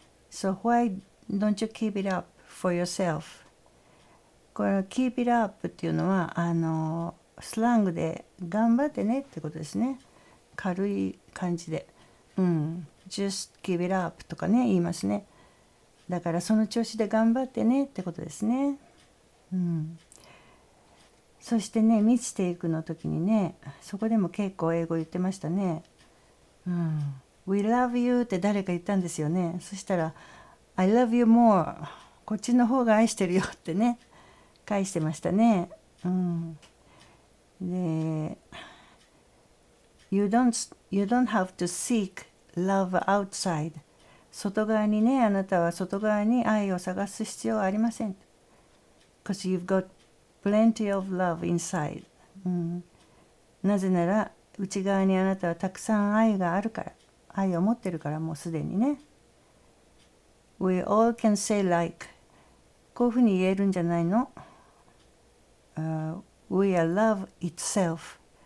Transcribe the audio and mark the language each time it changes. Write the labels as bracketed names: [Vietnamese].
[English] So why don't you keep it up for yourself？ [Japanese] これ [English] keep it up [Japanese] っていうのはスラングで頑張ってねってことですね。軽い感じで、 [English] just keep it up [Japanese] とかね言いますね。だからその調子で頑張ってねってことですね。そしてね、満ちていくの時にね、そこでも結構英語言ってましたね。 [English] We love you [Japanese] って誰か言ったんですよね。そしたら [English] I love you more、 [Japanese] こっちの方が愛してるよってね返してましたね。 [English] で you don't have to seek love outside。 [Japanese] 外側にね、あなたは外側に愛を探す必要はありません。 [English] Because you've got plenty of love inside、 [Japanese] なぜなら内側にあなたはたくさん愛があるから、愛を持ってるから、もうすでにね。 [English] We all can say like、 [Japanese] こういうふうに言えるんじゃないの、 [English] We are love itself。